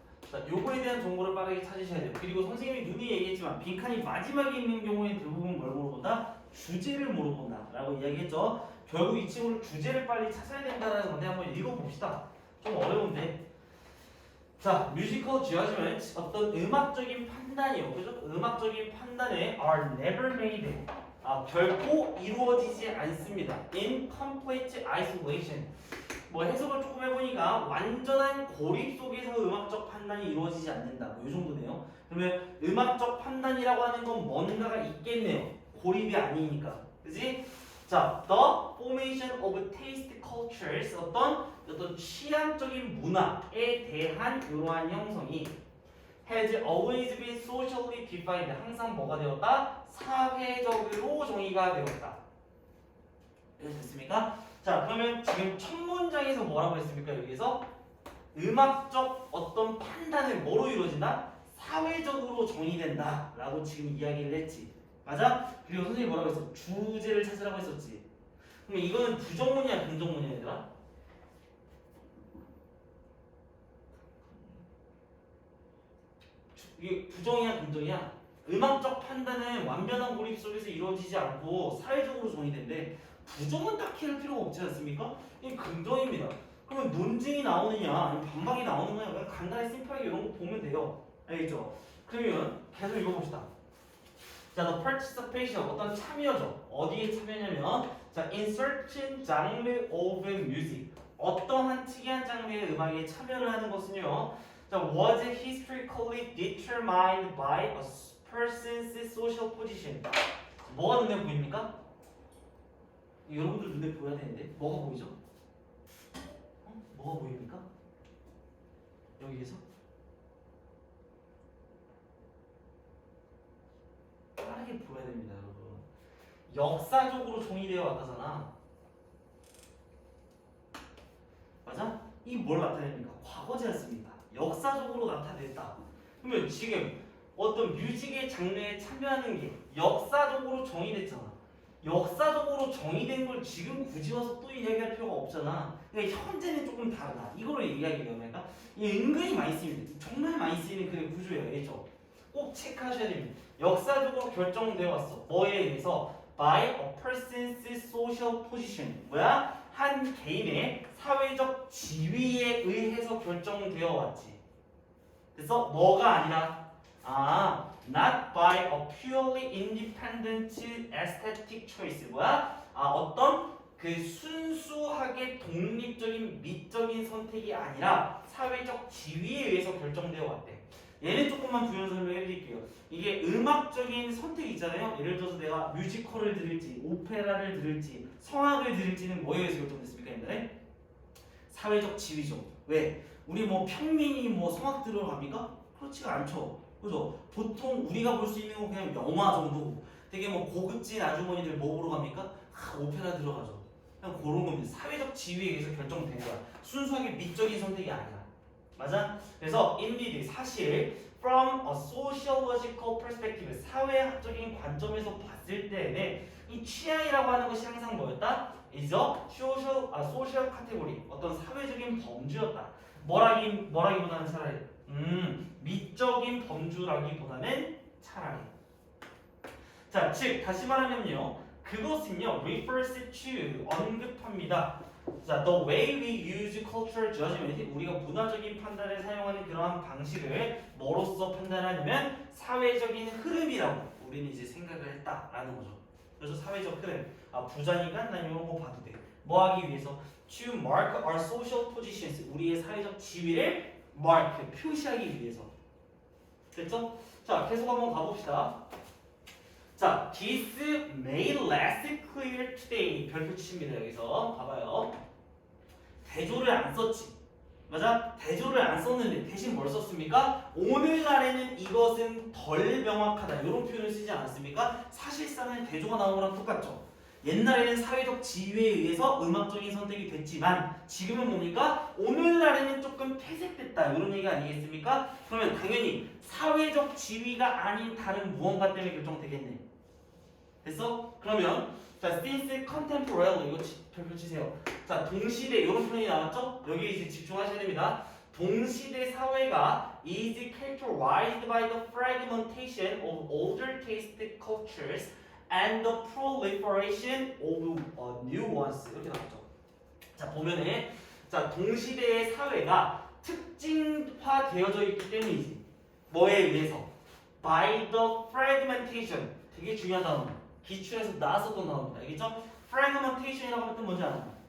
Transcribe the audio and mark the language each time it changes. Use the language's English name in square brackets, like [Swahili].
[Korean] 자, 요거에 대한 정보를 빠르게 찾으셔야 돼요. 그리고 선생님이 눈이 얘기했지만 빈칸이 마지막에 있는 경우에 대부분 뭘 물어본다? 주제를 물어본다 라고 이야기했죠. 결국 이 친구를 주제를 빨리 찾아야 된다는 건데 한번 읽어봅시다. 좀 어려운데. 자, 뮤지컬 judgment 어떤 음악적인 판단이요. 그죠? 음악적인 판단에 [English] are never made. [Korean] 결코 이루어지지 않습니다. [English] in complete isolation. [Korean] 뭐 해석을 조금 해보니까 완전한 고립 속에서 음악적 판단이 이루어지지 않는다. 뭐 이 정도네요. 그러면 음악적 판단이라고 하는 건 뭔가가 있겠네요. 고립이 아니니까. 그지? [English] 자, the formation of taste cultures [Korean] 어떤 취향적인 문화에 대한 이러한 형성이 [English] has always been socially defined. [Korean] 항상 뭐가 되었다? 사회적으로 정의가 되었다. 이해됐습니까? 자, 그러면 지금 첫 문장에서 뭐라고 했습니까? 여기서 음악적 어떤 판단은 뭐로 이루어진다? 사회적으로 정의된다 라고 지금 이야기를 했지. 맞아? 그리고 선생님이 뭐라고 했어? 주제를 찾으라고 했었지. 그럼 이거는 부정문이야 긍정문이야 얘들아? 이게 부정이야 긍정이야? 음악적 판단은 완전한 고립 속에서 이루어지지 않고 사회적으로 정의된대. 부정은 딱히 할 필요가 없지 않습니까? 이게 긍정입니다. 그러면 논증이 나오느냐 아니면 반박이 나오는 거냐 그냥 간단히 심플하게 이런 거 보면 돼요. 알겠죠? 그러면 계속 읽어봅시다. 자, [English] the participation [Korean] 어떤 참여죠. 어디에 참여냐면 자, [English] in certain genre of music [Korean] 어떠한 특이한 장르의 음악에 참여를 하는 것은요. [English] 자, was historically determined by a person's social position. [Korean] 뭐가 눈에 보입니까? 여러분들 눈에 보여야 되는데 뭐가 보이죠? 뭐가 보입니까? 여기에서? 빠르게 보여야 됩니다, 여러분. 역사적으로 정의되어 왔다잖아. 맞아? 이 뭘 나타냅니까? 과거지 않습니까? 역사적으로 나타냈다. 그러면 지금 어떤 뮤직의 장르에 참여하는 게 역사적으로 정의됐잖아. 역사적으로 정의된 걸 지금 굳이 와서 또 이야기할 필요가 없잖아. 그러니까 현재는 조금 다르다. 이거를 이야기해요. 그러니까 이 은근히 많이 쓰이는, 정말 많이 쓰이는 그 구조예요. 알겠죠? 꼭 체크하셔야 됩니다. 역사적으로 결정되어 왔어. 뭐에 의해서? [English] By a person's social position. [Korean] 뭐야? 한 개인의 사회적 지위에 의해서 결정되어 왔지. 그래서 뭐가 아니라 [English] not by a purely independent aesthetic choice. [Korean] 뭐야? 어떤 그 순수하게 독립적인 미적인 선택이 아니라 사회적 지위에 의해서 결정되어 왔대. 얘는 조금만 부연 설명해 드릴게요. 이게 음악적인 선택이 있잖아요. 예를 들어서 내가 뮤지컬을 들을지, 오페라를 들을지, 성악을 들을지는 뭐에 의해서 결정됐습니까? 옛날에? 사회적 지위죠. 왜? 우리 뭐 평민이 뭐 성악 들으러 갑니까? 그렇지가 않죠. 그죠? 보통 우리가 볼 수 있는 건 그냥 영화 정도고, 되게 뭐 고급진 아주머니들 뭐 보러 갑니까? 오페라 들어가죠. 그냥 그런 겁니다. 사회적 지위에 의해서 결정된 거야. 순수하게 미적인 선택이 아니야. 맞아? 그래서 [English] indeed [Korean] 사실 [English] from a sociological perspective [Korean] 사회학적인 관점에서 봤을 때에 이 취향이라고 하는 것이 항상 뭐였다? [English] is a social category [Korean] 어떤 사회적인 범주였다. 뭐라기보다는 차라리 미적인 범주라기보다는 차라리. 자, 즉 다시 말하면요, 그것은요 [English] refers to [Korean] 언급합니다. 자, [English] the way we use cultural judgment [Korean] 우리가 문화적인 판단을 사용하는 그러한 방식을 뭐로써 판단하냐면 사회적인 흐름이라고 우리는 이제 생각을 했다라는 거죠. 그래서 사회적 흐름, 부자니까 난 이런 거 봐도 돼. 뭐 하기 위해서? [English] To mark our social positions [Korean] 우리의 사회적 지위를 [English] mark [Korean] 표시하기 위해서. 됐죠? 자, 계속 한번 가봅시다. [English] 자, this made less clear today. [Korean] 별표 치십니다. 여기서 봐봐요. 대조를 안 썼지. 맞아? 대조를 안 썼는데 대신 뭘 썼습니까? 오늘날에는 이것은 덜 명확하다. 이런 표현을 쓰지 않았습니까? 사실상은 대조가 나온 거랑 똑같죠. 옛날에는 사회적 지위에 의해서 음악적인 선택이 됐지만 지금은 뭡니까? 오늘날에는 조금 퇴색됐다. 이런 얘기 아니겠습니까? 그러면 당연히 사회적 지위가 아닌 다른 무언가 때문에 결정되겠네. 됐어? 그러면 자, [English] since contemporary [Korean] 이거 별표 치세요. 자, 동시대 이런 표현이 나왔죠? 여기 이제 집중하셔야 됩니다. 동시대 사회가 [English] is characterized by the fragmentation of older taste cultures and the proliferation of new ones [Korean] 이렇게 나왔죠. 자, 보면은 자, 동시대의 사회가 특징화되어져 있기 때문이지. 뭐에 의해서? [English] By the fragmentation [Korean] 되게 중요한 단어. 기출에서 나왔었던 단어입니다. 알겠죠? fragmentation이라고 하면 또 뭔지 알아?